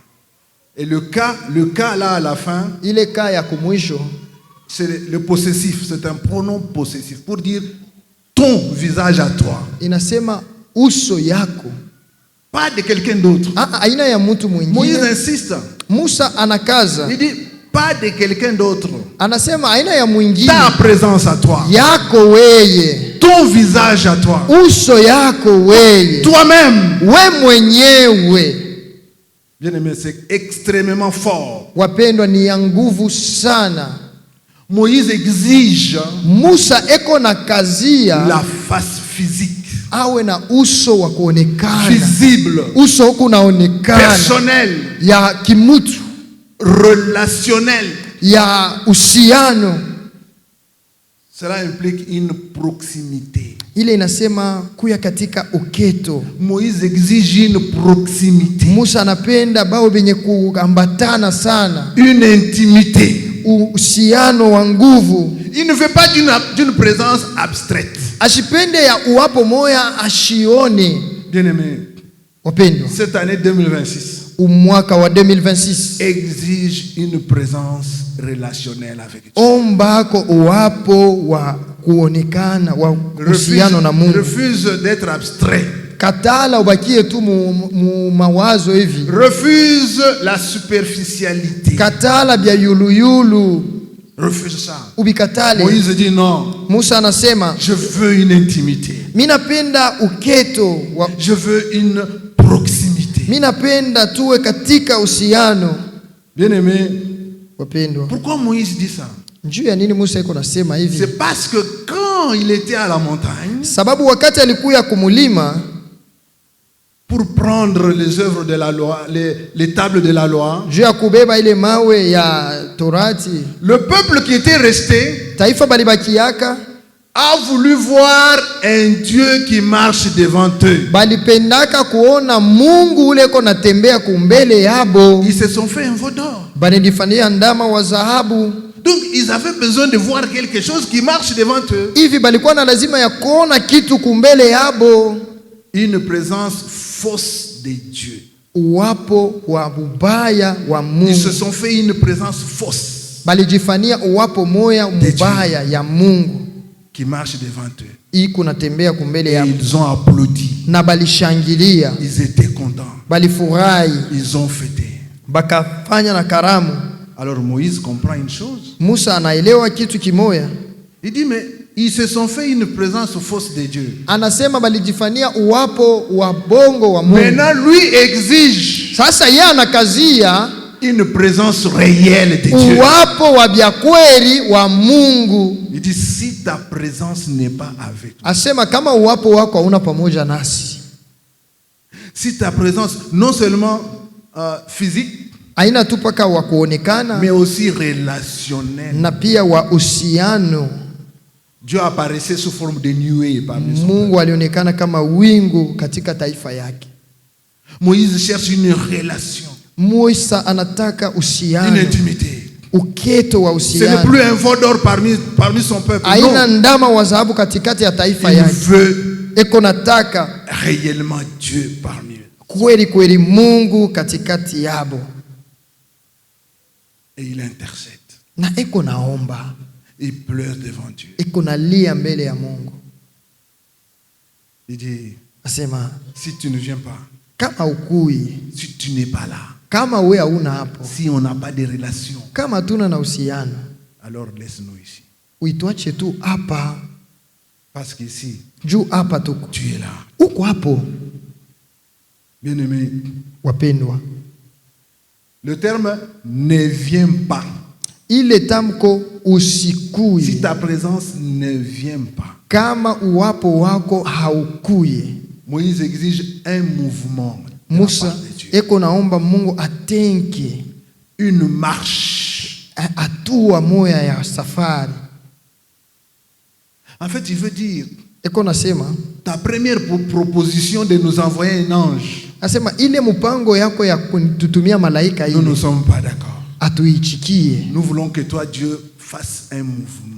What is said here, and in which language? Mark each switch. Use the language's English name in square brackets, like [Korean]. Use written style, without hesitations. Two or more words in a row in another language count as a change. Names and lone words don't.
[French] Et le cas là à la fin, [Swahili] Ile ka ya kumwisho [French] c'est le possessif, c'est un pronom possessif pour dire ton visage à toi, [Swahili] inasema uso yako. [French] pas de quelqu'un d'autre. [Swahili] Aina ya mtu Moïse mwingine. [French] insiste, [Swahili] Musa anakaza. [French] il dit pas de quelqu'un d'autre, [Swahili] Anasema aina ya mwingine. [French] ta présence à toi, [Swahili] Yako weye. [French] ton visage à toi, [Swahili] Uso yako weye. [French] toi-même. [Swahili] We mwenyewe. [French] Bien aimé, c'est extrêmement fort. [Swahili] Wapendwa, ni ya nguvu sana. [French] Moïse exige [Swahili] Musa eko na kazia [French] la face physique, [Swahili] awe na uso wa kuonekana. [French] visible, [Swahili] Uso huku unaonekana. [French] personnel, [Swahili] Ya kimutu. [French] relationnel. [Swahili] Ya uhusiano. [French] Cela implique une proximité. [Swahili] Ile inasema kuya katika uketo. [French] Moïse exige une proximité, [Swahili] Musa anapenda bao benye kuambatana sana. [French] une intimité. [Swahili] Uhusiano wa nguvu. [French] Il ne veut pas d'une présence abstraite. [Swahili] Ashipende ya uwapo moya ashione. [French] Bien aimé, [Swahili] Wapendwa, [French] cette année 2026 [Swahili] umwaka wa 2026 [French] exige une présence relationnelle avec Dieu. [Swahili] ombako uwapo wa kuonekana wa uhusiano na Mungu. [French] Refuse d'être abstrait. [Swahili] Katala ubakie tu mu mawazo hivi. [French] Refuse la superficialité. [Swahili] Katala bya yuluyulu. [French] Refuse ça. [Swahili] Ubikatale. [French] Moïse dit non. [Swahili] Musa anasema, [French] Je veux une intimité. [Swahili] minapenda uketo wa, [French] Je veux une proximité. [Swahili] minapenda tuwe katika uhusiano. [French] Bien aimé, [Swahili] Wapendwa, [French] pourquoi Moïse dit ça? [Swahili] njuu ya nini Musa iko nasema hivi? [French] C'est parce que quand il était à la montagne, [Swahili] Sababu wakati alikuya kumulima [French] pour prendre les œuvres de la loi, les tables de la loi, [Swahili] juu ya kubeba ile mawe ya Torati, [French] le peuple qui était resté [Swahili] taifa balibakiaka [French] a voulu voir un Dieu qui marche devant eux. [Swahili] balipendaka kuona Mungu ule ko natembea kumbele yabo. [French] Ils se sont fait un veau d'or. [Swahili] Balifanyia ndama wa dhahabu. [French] Donc ils avaient besoin de voir quelque chose qui marche devant eux. [Swahili] Hivi balikuwa na lazima ya kuona kitu kumbele yabo. [French] Une présence fausse de Dieu. [Swahili] Uwapo wa ubaya wa Mungu. [French] Ils se sont fait une présence fausse [Swahili] Balijifanyia uwapo moya mubaya ya Mungu [French] qui marche devant eux. [Swahili] iko natembea kumbele [French] Et [Swahili] yabo. [French] ils ont applaudi. [Swahili] Na balishangilia, [French] Ils étaient contents. [Swahili] balifurahi, [French] Ils ont fêté. [Swahili] bakafanya na karamu. [French] Alors Moïse comprend une chose. [Swahili] Musa anaelewa kitu kimoya. [French] Il dit mais ils se sont fait une présence fausse de Dieu. [Swahili] Anasema balijifanyia uwapo wa bongo wa Mungu. [French] Maintenant lui exige [Swahili] Sasa yeye anakazia [French] une présence réelle de Dieu. [Swahili] uwapo wa byakweli wa Mungu. [French] Il dit si ta présence n'est pas avec toi, [Swahili] Asema kama uwapo wako hauna pamoja nasi, [French] si ta présence non seulement physique, [Swahili] haina tu paka wa kuonekana [French] mais aussi relationnelle. [Swahili] na pia wa uhusiano. [French] Dieu apparaissait sous forme de nuée parmi son peuple. [Swahili] Mungu alionekana kama wingu katika taifa yake. [French] Moïse cherche une relation, [Swahili] Musa anataka [French] une [Swahili] uhusiano, [French] intimité. [Swahili] uketo wa [French] Ce n'est [Swahili] uhusiano. [French] plus un veau d'or parmi son peuple. [Swahili] Haina [French] Non. [Swahili] ndama wa dhahabu katikati ya taifa [French] Il [Swahili] yake. [French] veut [Swahili] Eko nataka [French] réellement Dieu parmi eux. [Swahili] kweli kweli Mungu katikati yabo, [French] Et il intercède. [Swahili] na eko naomba, [French] Il pleure devant Dieu. [Swahili] eko nalia mbele ya Mungu. [French] Il dit, [Swahili] Asema [French] si tu ne viens pas, [Swahili] kama ukui, [French] si tu n'es pas là, [Swahili] kama we hauna hapo, [French] si on n'a pas de relation, [Swahili] kama tuna na uhusiano, [French] alors laisse-nous ici. [Swahili] uituache tu hapa, [French] Parce qu'ici, [Swahili] juu hapa tuko, [French] tu es là. [Swahili] uko hapo. [French] Bien-aimé, [Swahili] Wapendwa, [French] le terme ne vient pas. [Swahili] ile tamko [French] Si [Swahili] usikui, [French] ta présence ne vient pas. [Swahili] kama uwapo wako haukuye. [French] Moïse exige un mouvement de la Musa part de Dieu. [Swahili] eko naomba Mungu atenke [French] Une marche. [Swahili] hatua moya ya safari. [French] En fait, il veut dire, [Swahili] Eko nasema, [French] ta première proposition de nous envoyer un ange, [Swahili] asema ile mpango yako ya kututumia malaika [French] nous ne [Swahili] ile [French] sommes pas d'accord. [Swahili] atuichikie. [French] Nous voulons que toi, Dieu, fasses un mouvement.